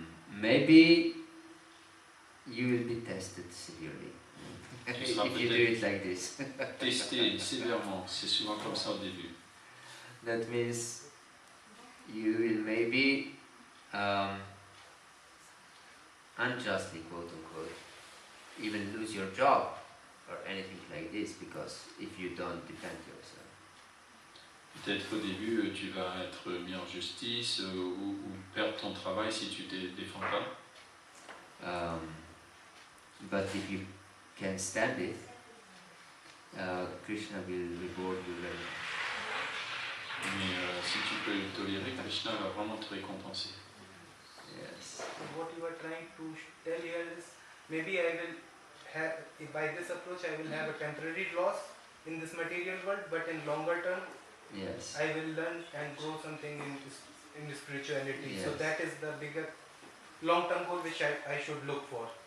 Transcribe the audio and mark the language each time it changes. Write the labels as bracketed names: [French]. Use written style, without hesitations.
[English] Maybe you will be tested severely [French] Tu seras [English] if you do it like this. [French] testé sévèrement, c'est souvent comme ça au début. [English] That means you will maybe unjustly, quote unquote, even lose your job or anything like this, because if you don't defend yourself. [French] Peut-être qu'au début tu vas être mis en justice ou perdre ton travail si tu ne défends pas. [English] But if you can stand it, Krishna will reward you very much. [French] Mais si tu peux le tolérer, Krishna va vraiment te récompenser. [English] Yes. What you are trying to tell here is maybe I will have, by this approach I will have a temporary loss in this material world, but in longer term Yes. I will learn and grow something in spirituality. Yes. So that is the bigger long-term goal which I should look for.